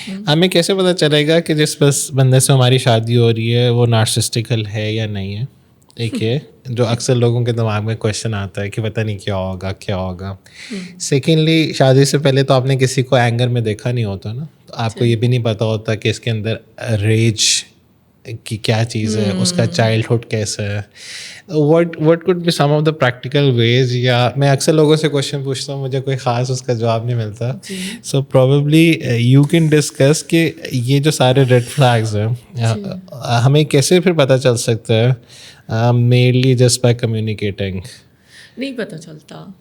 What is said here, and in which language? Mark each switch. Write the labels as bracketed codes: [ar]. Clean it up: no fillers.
[ur] ہمیں کیسے پتہ چلے گا کہ جس بندے سے ہماری شادی ہو رہی ہے وہ نارسسٹیکل ہے یا نہیں ہے؟ ایک ہے جو اکثر لوگوں کے دماغ میں کویشچن آتا ہے کہ پتہ نہیں کیا ہوگا. سیکنڈلی, شادی سے پہلے تو آپ نے کسی کو اینگر میں دیکھا نہیں ہوتا نا, تو آپ کو یہ بھی نہیں پتہ ہوتا کہ اس کے اندر ریج کی کیا چیز ہے, اس کا چائلڈہڈ کیسا ہے. [en] What could be some of the practical ways. [ur] یا میں اکثر لوگوں سے کویشچن پوچھتا ہوں, مجھے کوئی خاص اس کا جواب نہیں ملتا. [en] so probably you can discuss [ur] کہ یہ جو سارے ریڈ فلیگز ہیں ہمیں کیسے پھر پتہ چل سکتا ہے [en] Mainly just by communicating. [ur] نہیں پتہ چلتا.